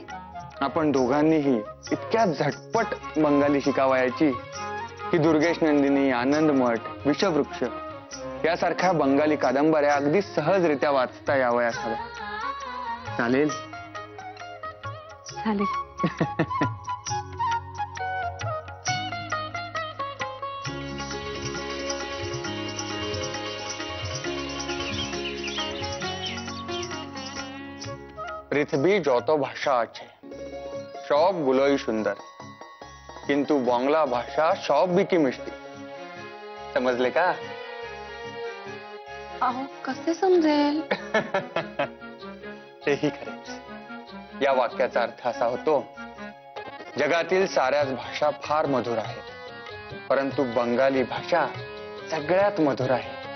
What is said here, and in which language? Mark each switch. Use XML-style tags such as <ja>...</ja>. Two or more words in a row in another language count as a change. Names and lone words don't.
<mr>आपण दोघांनीही इतक्या झटपट बंगाली शिकावयाची की दुर्गेश नंदिनी, आनंदमठ, विषवृक्ष यासारख्या बंगाली कादंबऱ्या अगदी सहजरित्या वाचता यावयास हव्या. चालेल? चालेल.</mr> <bn>পৃথিবী যত ভাষা আছে সবগুলোই সুন্দর, কিন্তু বাংলা ভাষा সবই मिष्टी.</bn> <mr>समजले का? अहो कसे समजेल? तेही खरे. या वाक्याचा अर्थ असा होतो, जगातील साऱ्याच भाषा फार मधुर आहेत, परंतु बंगाली भाषा सगळ्यात मधुर आहे.</mr>